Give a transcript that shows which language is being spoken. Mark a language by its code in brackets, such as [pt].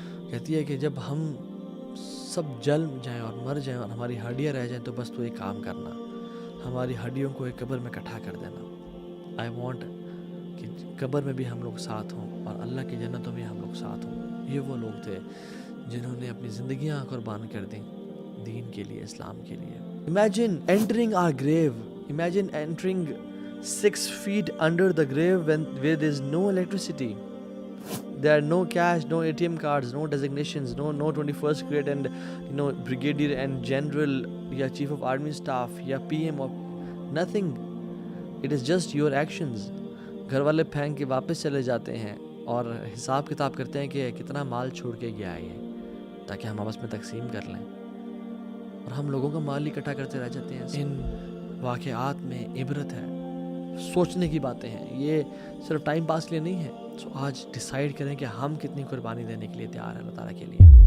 [ur] کہتی ہے کہ جب ہم سب جل جائیں اور مر جائیں اور ہماری ہڈیاں رہ جائیں تو بس تو ایک کام کرنا، ہماری ہڈیوں کو ایک قبر میں اکٹھا کر دینا. [en] I want [ur] کہ قبر میں بھی ہم لوگ ساتھ ہوں اور اللہ کی جنتوں میں ہم لوگ ساتھ ہوں. یہ وہ لوگ تھے جنہوں نے اپنی زندگیاں قربان کر دیں دین کے لیے، اسلام کے لیے. [en] Imagine entering our grave. Imagine entering 6 feet under the grave where there is no electricity. There are no cash, no ATM cards, no designations, no 21st grade and brigadier and general یا chief of army staff یا PM or nothing. It is just your actions. [ur] گھر والے پھینک کے واپس چلے جاتے ہیں اور حساب کتاب کرتے ہیں کہ کتنا مال چھوڑ کے گیا ہے یہ، تاکہ ہم آپس میں تقسیم کر لیں، اور ہم لوگوں کا مال اکٹھا کرتے رہ جاتے ہیں. ان واقعات میں عبرت ہے، سوچنے کی باتیں ہیں، یہ صرف ٹائم پاس کے لیے نہیں ہے. سو آج ڈیسائیڈ کریں کہ ہم کتنی قربانی دینے کے لیے تیار ہیں اللہ تعالیٰ کے لیے.